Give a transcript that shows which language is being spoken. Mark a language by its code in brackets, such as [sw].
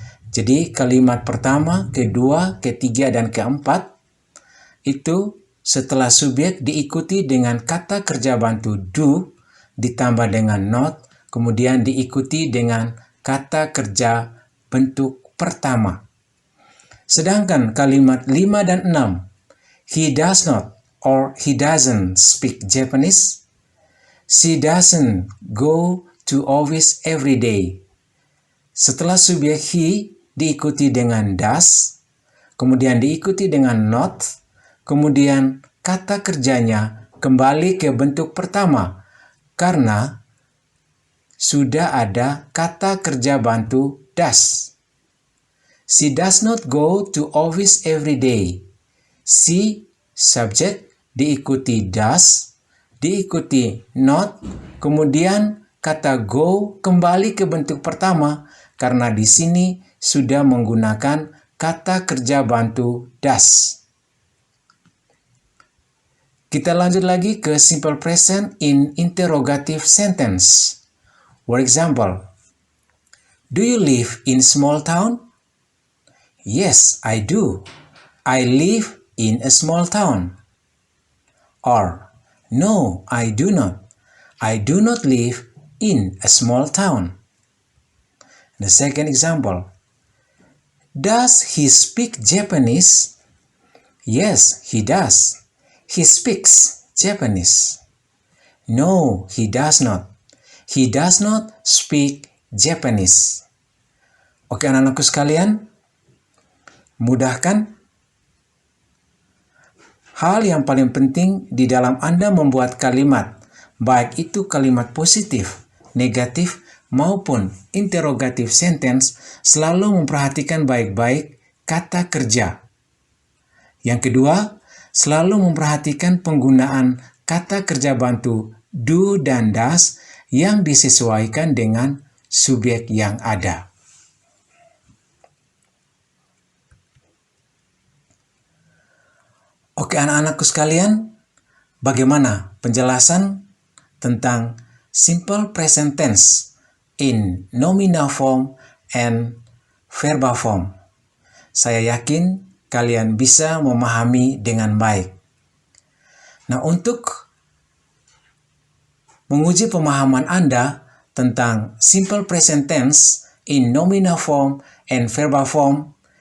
[id] Jadi kalimat pertama, kedua, ketiga, dan keempat itu setelah subjek diikuti dengan kata kerja bantu do, ditambah dengan not, kemudian diikuti dengan kata kerja bentuk pertama. Sedangkan kalimat 5 dan 6, [en] he does not or he doesn't speak Japanese. She doesn't go to office every day. [id] Setelah subjek he diikuti dengan does, kemudian diikuti dengan not, kemudian kata kerjanya kembali ke bentuk pertama karena sudah ada kata kerja bantu does. [en] She does not go to office every day. [id] She, subjek, diikuti does, diikuti not, kemudian kata go kembali ke bentuk pertama karena di sini sudah menggunakan kata kerja bantu does. Kita lanjut lagi ke [en] simple present in interrogative sentence. For example, do you live in small town? Yes, I do. I live in a small town. Or, no, I do not. I do not live in a small town. The second example. Does he speak Japanese? Yes, he does. He speaks Japanese. No, he does not. He does not speak Japanese. [id] Oke, anak-anakku sekalian, mudahkan. Hal yang paling penting di dalam Anda membuat kalimat, baik itu kalimat positif, negatif, maupun interrogative sentence, selalu memperhatikan baik-baik kata kerja. Yang kedua, selalu memperhatikan penggunaan kata kerja bantu do dan does yang disesuaikan dengan subjek yang ada. Oke, anak-anakku sekalian, bagaimana penjelasan tentang [en] simple present tense in nominal form and verbal form? [id] Saya yakin kalian bisa memahami dengan baik. Nah, untuk menguji pemahaman Anda tentang simple present tense [en] in nominal form and verbal form.